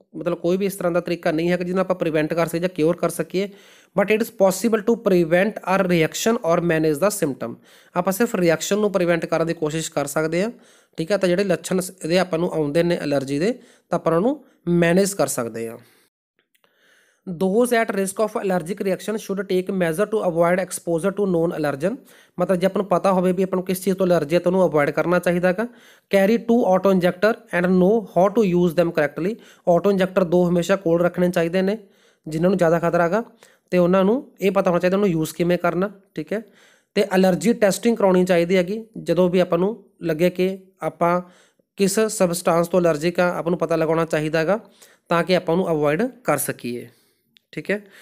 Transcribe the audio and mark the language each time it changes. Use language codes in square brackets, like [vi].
[pa] ਮਤਲਬ ਕੋਈ ਵੀ ਇਸ ਤਰ੍ਹਾਂ ਦਾ ਤਰੀਕਾ ਨਹੀਂ ਹੈ ਕਿ ਜਿਹਨੂੰ ਆਪਾਂ ਪ੍ਰੀਵੈਂਟ ਕਰ ਸਕੀਏ ਜਾਂ ਕਿਉਰ ਕਰ ਸਕੀਏ, [en] But it is possible to prevent our reaction or manage the symptom. [pa] ਆਪਾਂ ਸਿਰਫ ਰਿਐਕਸ਼ਨ ਨੂੰ ਪ੍ਰੀਵੈਂਟ ਕਰਨ ਦੀ ਕੋਸ਼ਿਸ਼ ਕਰ ਸਕਦੇ ਹਾਂ, ਠੀਕ ਹੈ। ਤਾਂ ਜਿਹੜੇ ਲੱਛਣ ਇਹਦੇ ਆਪਾਂ ਨੂੰ ਆਉਂਦੇ ਨੇ ਐਲਰਜੀ ਦੇ, ਤਾਂ ਆਪਾਂ ਉਹਨੂੰ ਮੈਨੇਜ ਕਰ ਸਕਦੇ ਹਾਂ। [en] Those at risk of allergic reaction should take measure to avoid exposure to known allergen। [pa] ਮਤਲਬ ਜੇ ਆਪਾਂ ਨੂੰ ਪਤਾ ਹੋਵੇ ਵੀ ਆਪਾਂ ਨੂੰ ਕਿਸ ਚੀਜ਼ ਤੋਂ ਐਲਰਜੀ ਹੈ ਤਾਂ ਉਹਨੂੰ ਅਵੋਇਡ ਕਰਨਾ ਚਾਹੀਦਾ ਹੈਗਾ। [en] carry 2 [pa] auto injector and know how to use them ਕਰੈਕਟਲੀ। Auto injector 2 ਹਮੇਸ਼ਾ ਕੋਲ ਰੱਖਣੇ ਚਾਹੀਦੇ ਨੇ। ਜਿਨ੍ਹਾਂ ਨੂੰ ਜ਼ਿਆਦਾ ਖਤਰਾ ਹੈਗਾ ਤੇ ਉਹਨਾਂ ਨੂੰ ਇਹ ਪਤਾ ਹੋਣਾ ਚਾਹੀਦਾ ਉਹਨੂੰ ਯੂਜ਼ ਕਿਵੇਂ ਕਰਨਾ, ਠੀਕ ਹੈ। ਤੇ ਅਲਰਜੀ ਟੈਸਟਿੰਗ ਕਰਾਉਣੀ ਚਾਹੀਦੀ ਹੈਗੀ ਜਦੋਂ ਵੀ ਆਪਾਂ ਨੂੰ ਲੱਗੇ ਕਿ ਆਪਾਂ ਕਿਸ ਸਬਸਟਾਂਸ ਤੋਂ ਅਲਰਜਿਕ ਆ, ਆਪਾਂ ਨੂੰ ਪਤਾ ਲਗਾਉਣਾ ਚਾਹੀਦਾ ਹੈਗਾ ਤਾਂ ਕਿ ਆਪਾਂ ਉਹਨੂੰ ਅਵੋਇਡ ਕਰ ਸਕੀਏ, ਠੀਕ ਹੈ।